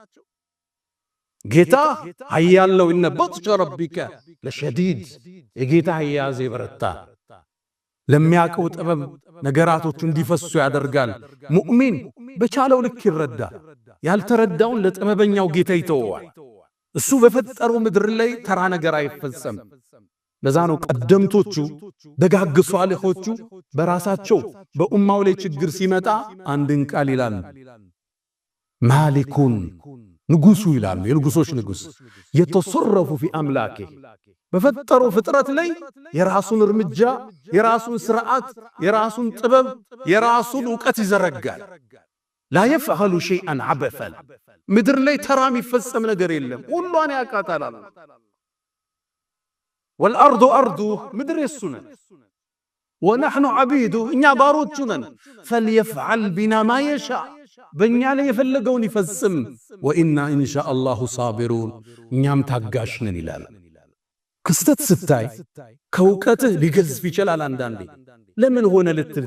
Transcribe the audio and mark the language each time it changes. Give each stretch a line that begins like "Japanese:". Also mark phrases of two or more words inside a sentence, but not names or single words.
Amharic: ጌታ ኃያለው
Arabic: إن بطش ربك لشديد
Amharic: የጌታ ኃያዝ ይበረታ ለሚያቀው ጥበብ ነገራቶቹ እንዲፈሱ ያደርጋል። ሙእሚን በቻለው ልክ ይረዳል። ያልተረዳውን ለጥበበኛው ጌታ ይተወዋል። እሱ በፈጠረው ምድር ላይ ተራ ነገር አይፈጸም። ለዛ ነው ቀደምቶቹ ደጋግ ሷሊሆቹ በራሳቸው በኡማው ላይ ችግር ሲመጣ አንድን ቃል ይላል ማሊኩን ንጉሱ ይላል። የንጉሶች ንጉስ የተሰረፉ في አምላኬ በፈጠረው ፍጥረት ላይ የራሱን እርምጃ የራሱን ስርዓት የራሱን ጥበብ የራሱን ዕውቀት ይዘረጋል።
Arabic: لا يفعل شيئا عبثا
Amharic: ምድር ላይ ተራ የሚፈጸም ነገር የለም። ሁሉን ያቃታል።
Arabic: والارض ارض
Amharic: ምድር የሱነ
Arabic: ونحن عبيده
Amharic: እኛ ባሮቹ ነን።
Arabic: فليفعل بنا ما يشاء
Amharic: በእኛ ላይ የፈለገውን ይፈጽም።
Arabic: وإنا إن شاء الله صابرون
Amharic: እኛም ታጋሽ ነን ይላል። ክስተት ስታይ ከእውቀትህ ሊገዝፍ ይችላል። አንዳንዴ ለምን ሆነ ልትል